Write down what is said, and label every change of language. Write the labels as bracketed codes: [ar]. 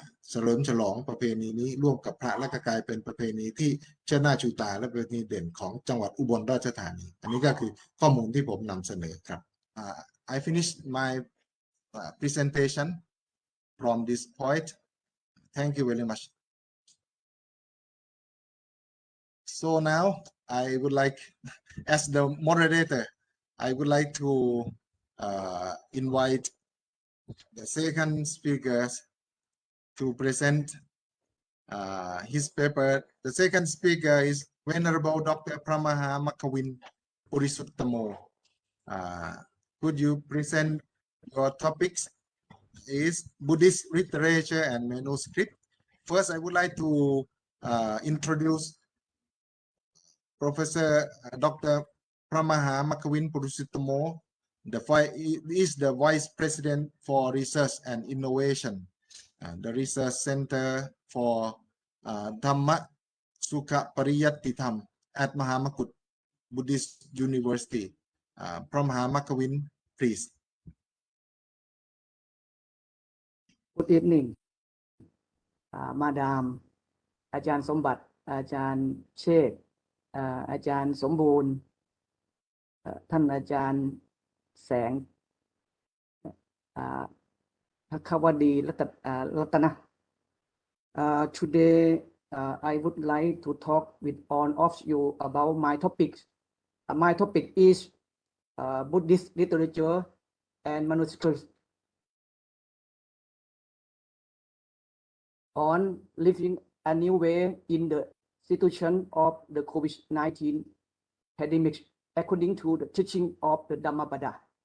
[th] เฉลิมฉลองประเพณีนี้ร่วมกับพระและก็กลายเป็นประเพณีที่เชิดหน้าชูตาและประเพณีเด่นของจังหวัดอุบลราชธานีอันนี้ก็คือข้อมูลที่ผมนำเสนอครับ [en] I finished my presentation from this point. Thank you very much. So now I would like, as the moderator, I would like to invite the second speakers to present his paper. The second speaker is Venerable Dr. Pramaha Makawin Purisuttamo. Could you present your topics is Buddhist literature and manuscript. First, I would like to introduce Professor Dr. Pramaha Makawin Purisuttamo. Is the Vice President for Research and Innovation, the Research Center for Dhamma Sukha Pariyatthitham at Mahamakut Buddhist University. Pramaha Makawin, please. Good evening มาดามอาจารย์สมบัติอาจารย์เชษฐ์อาจารย์สมบูรณ์ท่านอาจารย์แสงภัควดีรัตนะ Today I would like to talk with all of you about my topics. My topic is Buddhist literature and manuscripts on living a new way in the situation of the COVID-19 pandemic according to the teaching of the Dhammapada.